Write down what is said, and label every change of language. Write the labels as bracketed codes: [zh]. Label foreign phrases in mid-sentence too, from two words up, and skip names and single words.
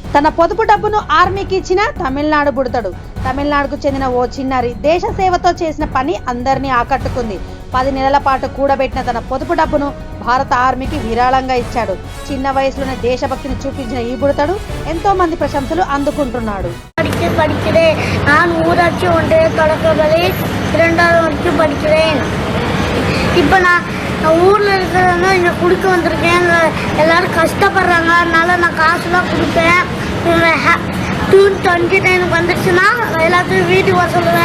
[te] తన పొదుపు డబ్బును ఆర్మీకి ఇచ్చిన తమిళనాడు బుడతడు. తమిళనాడుకు చెందిన ఓ చిన్నారి దేశ సేవతో చేసిన పని అందరినీ ఆకట్టుకుంది. 10 నెలల పాటు కూడబెట్టిన తన పొదుపు డబ్బును భారత ఆర్మీకి విరాళంగా ఇచ్చాడు. చిన్న వయసులోనే దేశభక్తిని చూపించిన ఈ బుడతడు ఎంతో మంది ప్రశంసలు అందుకుంటున్నాడు. [ta] நான் ஊராட்சி ஒன்றிய தொடக்கப்பள்ளி 2வது வரைக்கும் படிக்கிறேன். இப்போ நான் ஊரில் இருக்கிறவங்க இங்கே கொடுக்க வந்திருக்கேன். எல்லோரும் கஷ்டப்படுறாங்க, அதனால நான் காசுலாம் கொடுப்பேன். ஜூன் 29 வந்துடுச்சுன்னா எல்லாத்துக்கும் வீட்டுக்கு வர சொல்லுவேன்.